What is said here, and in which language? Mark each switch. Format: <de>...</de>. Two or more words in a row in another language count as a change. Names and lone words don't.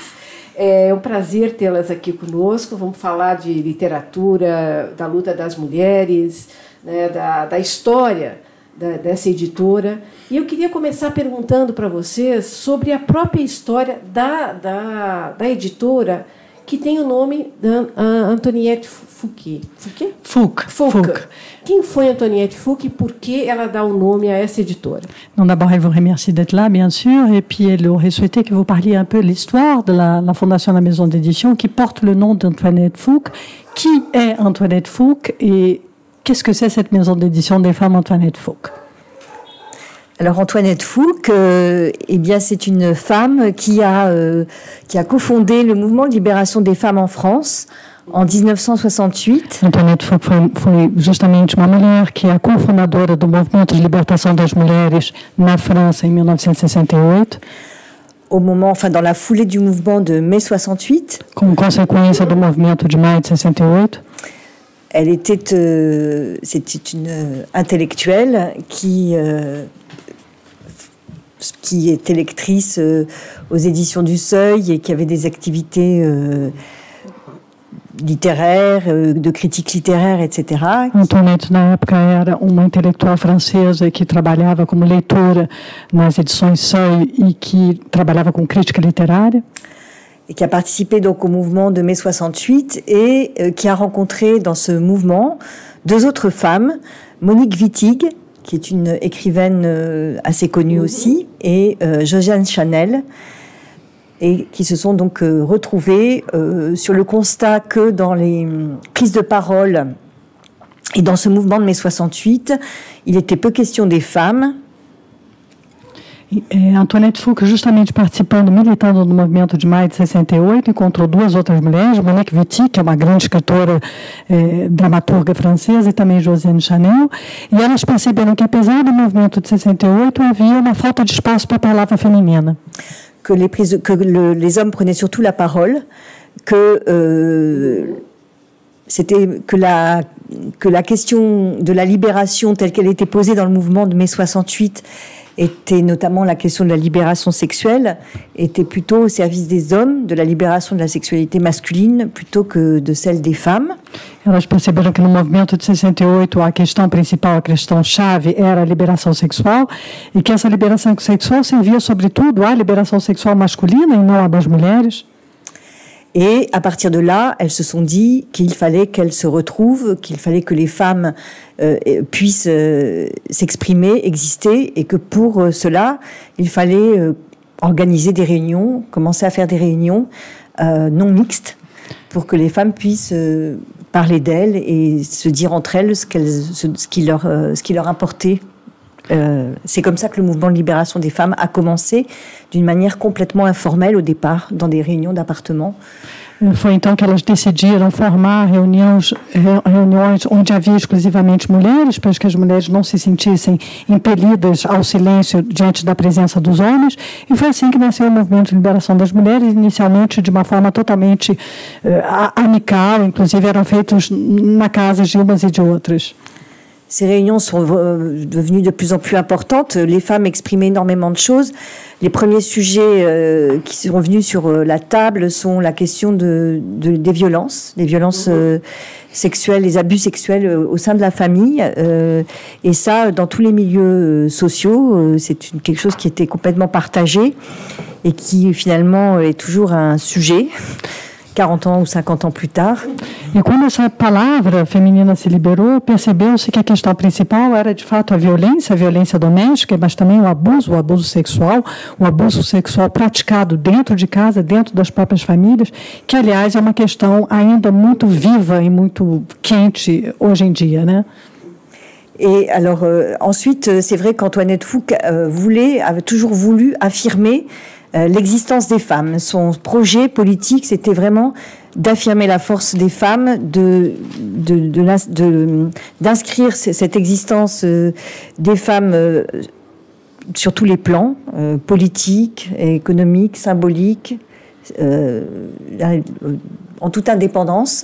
<pt>É um prazer tê-las aqui conosco. Vamos falar de literatura, da luta das mulheres, né, da história dessa editora. E eu queria começar perguntando para vocês sobre a própria história da editora, que tem o nome de Antoinette Fouque. Fouque. Quem foi Antoinette Fouque e por que ela dá o nome à essa éditora?</pt> <fr>D'abord, elle vous remercie d'être là, bien sûr, et puis elle aurait souhaité que vous parliez un peu de l'histoire de la fondation de la maison d'édition qui porte le nom d'Antoinette Fouque. Qui est Antoinette Fouque et qu'est-ce que c'est cette maison d'édition des femmes Antoinette Fouque? Alors Antoinette Fouque, eh bien c'est une femme qui a cofondé le mouvement de libération des femmes en France en 1968.</fr> <pt>Antoinette Fouque foi justamente uma mulher que é a cofundadora do movimento de libertação das mulheres na França em 1968.</pt> <fr>Dans la foulée du mouvement de mai 68.</fr> <pt>Como consequência do movimento de maio de 68.</pt> <fr>C'était une intellectuelle qui était lectrice aux éditions du Seuil et qui avait des activités littéraires, de critique littéraire, etc.</fr> <pt>Antoinette, na época, era uma intelectual francesa que trabalhava como leitora nas edições Seuil e que trabalhava com crítica literária.</pt> <fr>Et qui a participé donc au mouvement de mai 68 et qui a rencontré dans ce mouvement deux autres femmes, Monique Wittig, qui est une écrivaine assez connue aussi, et Josiane Chanel, et qui se sont donc retrouvées sur le constat que dans les prises de parole et dans ce mouvement de mai 68, il était peu question des femmes.</fr> <pt>Antoinette Fouque, justamente participando, militando no movimento de maio de 68, encontrou duas outras mulheres, Monique Wittig, que é uma grande escritora, dramaturga francesa, e também Josiane Chanel, e elas perceberam que, apesar do movimento de 68, havia uma falta de espaço para a palavra feminina.</pt> <fr>Que les hommes prenaient surtout la parole, que la question de la libération telle qu'elle était posée dans le mouvement de mai 68 était notamment la question de la libération sexuelle, était plutôt au service des hommes, de la libération de la sexualité masculine, plutôt que de celle des femmes.</fr> <pt>Elas perceberam que no movimento de 68 a questão principal, a questão-chave era a liberação sexual, e que essa liberação sexual servia sobretudo à liberação sexual masculina e não à das mulheres.</pt> <fr>Et à partir de là, elles se sont dit qu'il fallait qu'elles se retrouvent, qu'il fallait que les femmes puissent s'exprimer, exister, et que pour cela, il fallait organiser des réunions, commencer à faire des réunions non mixtes, pour que les femmes puissent parler d'elles et se dire entre elles ce qui leur importait. C'est comme ça que le mouvement de libération des femmes a commencé, d'une manière complètement informelle au départ, dans des réunions d'appartements.</fr> <pt>Foi então que elas decidiram formar reuniões onde havia exclusivamente mulheres, para que as mulheres não se sentissem impelidas ao silêncio diante da presença dos homens. E foi assim que nasceu o movimento de liberação das mulheres, inicialmente de uma forma totalmente amical, inclusive eram feitos na casa de umas e de outras.</pt> <fr>Ces réunions sont devenues de plus en plus importantes. Les femmes exprimaient énormément de choses. Les premiers sujets qui sont venus sur la table sont la question des violences, sexuelles, les abus sexuels au sein de la famille. Et ça, dans tous les milieux sociaux, c'est quelque chose qui était complètement partagé et qui finalement est toujours un sujet. 40 ans ou 50 ans plus tard.</fr> <pt>E quando essa palavra feminina se liberou, percebeu-se que a questão principal era de fato a violência doméstica, mas também o abuso sexual praticado dentro de casa, dentro das próprias famílias, que aliás é uma questão ainda muito viva e muito quente hoje em dia, né?</pt> <fr>Et alors ensuite, c'est vrai qu'Antoinette Fouque avait toujours voulu affirmer l'existence des femmes. Son projet politique, c'était vraiment d'affirmer la force des femmes, d'inscrire cette existence des femmes sur tous les plans, politiques, économiques, symboliques, en toute indépendance.</fr>